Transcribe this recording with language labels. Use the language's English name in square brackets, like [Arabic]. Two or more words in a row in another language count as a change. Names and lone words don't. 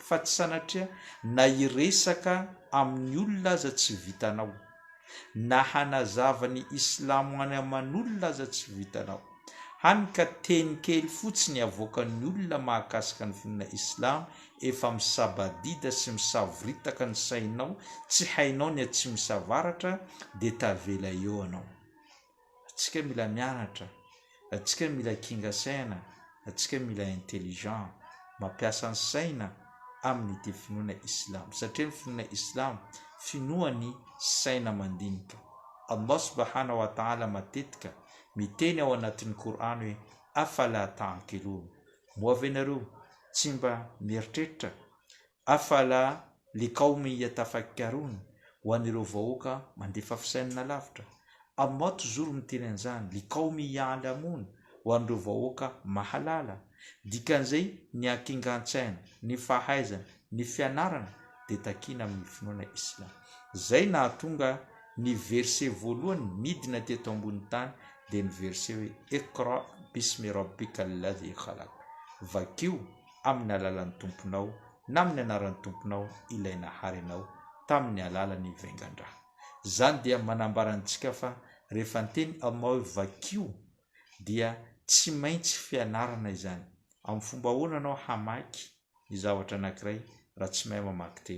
[Malagasy] Fa tsy sanatria na iresaka amin'ny olona aza tsy vitanao, na hanazava ny Islam any aman'olona aza tsy vitanao, hany ka teny kely fotsiny avoakan'ny olona mahakasika ny finoana Islam, efa misabadida sy misavoritaka ny sainao, tsy hainao ny atsy misavaratra, dia tavela eo anao. Atsika mila mianatra, atsika mila kinga saina, atsika mila intelligent, mampiasa ny saina amin'ny ity finoana Islam, satria ny finoana Islam finoany saina mandinika. [Arabic] الله سبحانه وتعالى [Malagasy] matetika miteny ao anatin'ny Korana hoe [Arabic] أفلا تعقلون, [Malagasy] moa venareo tsy mba mieritreritra, [Arabic] أفلا لقوم يتفكرون, [Malagasy] ho an'ireo vahoaka mandefa fisainana lavitra. Allah toujours miteny an'izany, [Arabic] لقوم يعلمون, [Malagasy] ho an'ireo vahoaka mahalala. Dikan'izay ny akingan-tsaina, ny fahaizana, ny fianarana dia takina amin'ny finoana Islam. Zay nahatonga ny verset voalohany midina teto ambony tany dia ny verset hoe [Arabic] اقرأ باسم ربك الذي خلق, [Malagasy] vakio amin'ny alalan'ny tomponao na amin'ny anaran'ny tomponao ilay nahary anao tamin'ny alalan'ny vaingan-draha. Zany dia manambarantsika fa rehefa ny teny Allah hoe vakio dia tsy maintsy fianarana izany. Amin'ny fomba ahoana anao hamaky ny zavatra anankiray raha tsy mahay mamaky teny?